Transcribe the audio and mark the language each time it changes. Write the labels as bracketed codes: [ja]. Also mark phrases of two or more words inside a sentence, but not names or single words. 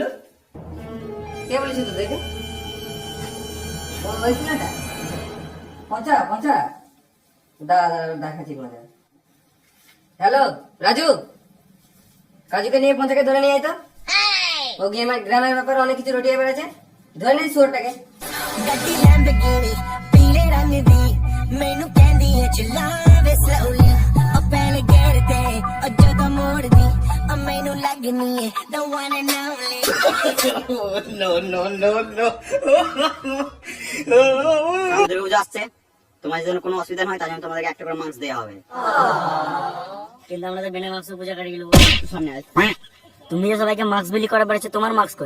[bn] কে বলেছে তো দেখে? ওই ছেলেটা পচা পচা দাদা দেখাচ্ছি মজা। হ্যালো রাজু, কাজুকে নিয়ে পঞ্চাকে ধরে নিয়ে আয় তো। ও গ্রামের ব্যাপারে অনেক কিছু রটিয়ে বেড়েছে, ধরে নিস সুরটাকে। [pa] ਗੱਡੀ ਲੈਂਬਗਿਨੀ ਪੀਲੇ ਰੰਗ ਦੀ ਮੈਨੂੰ ਕਹਿੰਦੀ ਹੈ ਚਲਾਵੇ ਸਲੋਲੀ ਉਹ ਪਹਿਲੇ ਗੇਰ ਤੇ ਉਹ ਜਦੋਂ ਮੋੜਦੀ ਉਹ ਮੈਨੂੰ ਲੱਗਨੀ ਹੈ [en] the one and only [bn] দুর্গা আসছে, তোমার জন্য কোনো অসুবিধা নয়, তার জন্য তোমাদেরকে একটা করে মাস্ক দেওয়া হবে। কিন্তু আমরা তো বিনা মাস্ক পূজা করে গেল। সামনে আয়। তুমি যে সবাইকে মাস্ক বিলি করা পেরেছো, তোমার মাস্ক কই?